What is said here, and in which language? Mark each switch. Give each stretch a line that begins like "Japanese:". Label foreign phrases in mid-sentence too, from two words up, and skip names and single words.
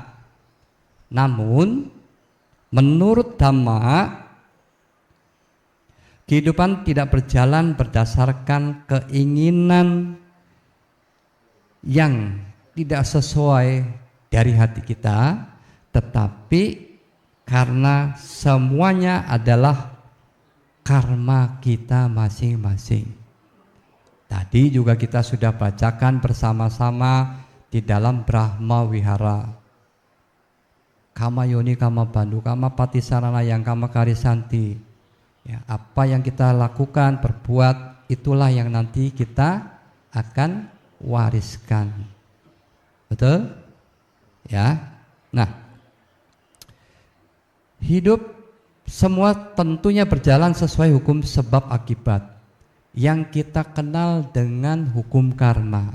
Indonesian: Namun menurut Dhamma, kehidupan tidak berjalan berdasarkan keinginan yang tidak sesuai dari hati kita, tetapi karena semuanya adalah karma kita masing-masing. Tadi juga kita sudah bacakan bersama-sama di dalam Brahma Wihara.
Pali: Kama yoni kama bandu kama patisarana yang kama karisanti.
Indonesian: Ya, apa yang kita lakukan, berbuat, itulah yang nanti kita akan wariskan. Betul? Ya. Nah, hidup semua tentunya berjalan sesuai hukum sebab akibat yang kita kenal dengan hukum karma.